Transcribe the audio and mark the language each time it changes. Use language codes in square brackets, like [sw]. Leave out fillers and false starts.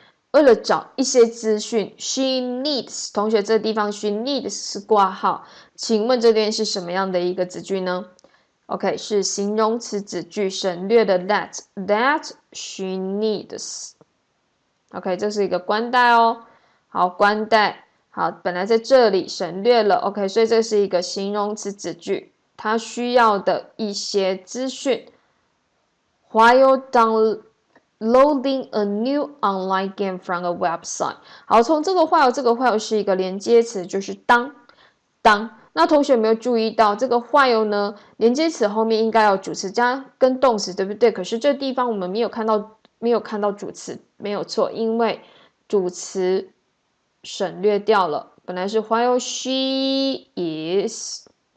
[zh] 为了找一些资讯 ，she needs 同学这地方 she needs 是挂号，请问这边是什么样的一个子句呢 ？OK 是形容词子句，省略了 [en] that she needs。 [zh] OK 这是一个关代哦，好关代，好本来在这里省略了 OK， 所以这是一个形容词子句。他需要的一些资讯 [en] ，while downloading a new online game from a website。 [zh] 好，从这个 while 是一个连接词，就是当。那同学有没有注意到这个 while 呢？连接词后面应该有主词加跟动词，对不对？可是这地方我们没有看到主词，没有错，因为主词省略掉了，本来是 [en] while she is。